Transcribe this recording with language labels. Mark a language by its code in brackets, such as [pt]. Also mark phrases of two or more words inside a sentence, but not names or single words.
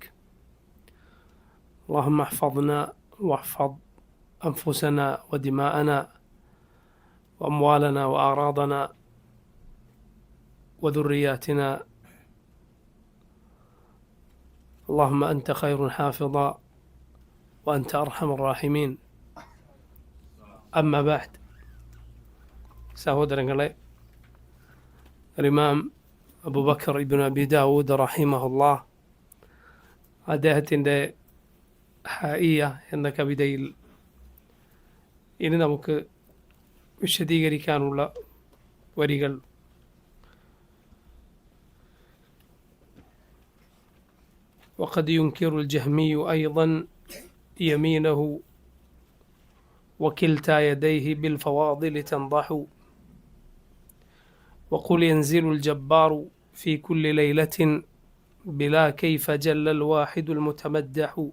[ar] اللهم احفظنا واحفظ أنفسنا ودماءنا وأموالنا وأعراضنا وذرياتنا. اللهم أنت خير حافظا وأنت أرحم الراحمين. أما بعد, [ml] സഹോദരങ്ങളെ, ഇമാം അബൂബക്കർ ഇബ്നു അബി ദാവൂദ് റഹിമഹുല്ലാഹ് അദ്ദേഹത്തിൻ്റെ ഹായിയ എന്ന കവിതയിൽ ഇനി നമുക്ക് വിശദീകരിക്കാനുള്ള വരികൾ [ar] وقد ينكر الجهمي أيضا يمينه وكلتا يديه بالفواضل تنضح وقل ينزل الجبار في كل ليلة بلا كيف جل الواحد المتمدح